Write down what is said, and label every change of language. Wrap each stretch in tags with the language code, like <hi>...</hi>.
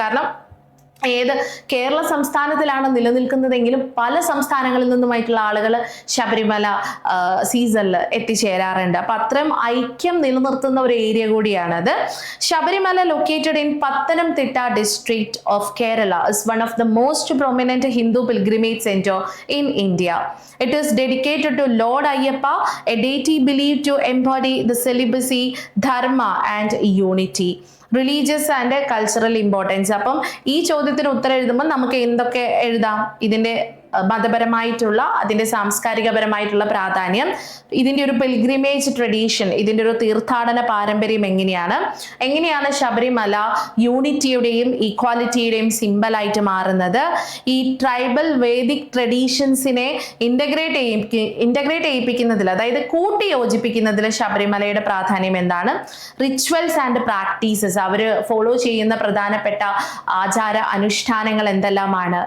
<ml>കാരണം കേരള സംസ്ഥാനത്തിലാണ് നിലനിൽക്കുന്നതെങ്കിലും പല സംസ്ഥാനങ്ങളിൽ നിന്നുമായിട്ടുള്ള ആളുകൾ ശബരിമല സീസണിൽ എത്തിച്ചേരാറുണ്ട്. അപ്പൊ അത്രയും ഐക്യം നിലനിർത്തുന്ന ഒരു ഏരിയ കൂടിയാണത്.</ml> <en>Sabarimala located in Pathanamthitta district of Kerala is one of the most prominent Hindu pilgrimage centre in India. It is dedicated to Lord Ayyappa, a deity believed to embody the celibacy, dharma and unity. Religious and cultural importance.</en> <ml>അപ്പം ഈ ചോദ്യത്തിന് ഉത്തരം എഴുതുമ്പോൾ നമുക്ക് എന്തൊക്കെ എഴുതാം? ഇതിന്റെ മതപരമായിട്ടുള്ള, അതിന്റെ സാംസ്കാരികപരമായിട്ടുള്ള പ്രാധാന്യം, ഇതിന്റെ ഒരു പിൽഗ്രിമേജ് ട്രഡീഷൻ, ഇതിന്റെ ഒരു തീർത്ഥാടന പാരമ്പര്യം എങ്ങനെയാണ് ശബരിമല യൂണിറ്റിയുടെയും ഈക്വാലിറ്റിയുടെയും സിംബലായിട്ട് മാറുന്നത്, ഈ ട്രൈബൽ വേദിക് ട്രഡീഷൻസിനെ ഇന്റഗ്രേറ്റ് ചെയ്യിപ്പിക്കുന്നതിൽ, അതായത് കൂട്ടി യോജിപ്പിക്കുന്നതിൽ ശബരിമലയുടെ പ്രാധാന്യം എന്താണ്, rituals and practices, our follow ചെയ്യുന്ന പ്രധാനപ്പെട്ട ആചാര അനുഷ്ഠാനങ്ങൾ എന്തെല്ലാമാണ്.</ml>